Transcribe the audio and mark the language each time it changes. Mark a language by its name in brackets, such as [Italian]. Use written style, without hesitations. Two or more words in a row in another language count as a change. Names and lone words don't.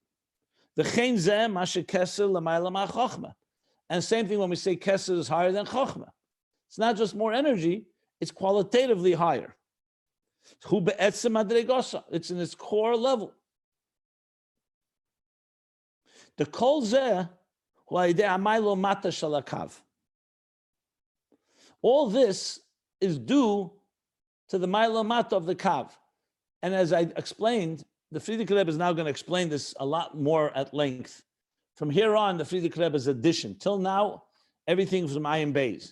[English] And same thing when we say Kesser is higher than Chochmah. It's not just more energy, it's qualitatively higher. It's in its core level. [Hebrew] The כל זה הוא על ידי המילוי מטה של הקו. [English] All this is due to the [Hebrew] מילוי מטה [English] of the Kav. And as I explained, the Frierdiker Rebbe is now going to explain this a lot more at length. From here on, the Frierdiker Rebbe's addition. Till now, everything from Ayin Beis.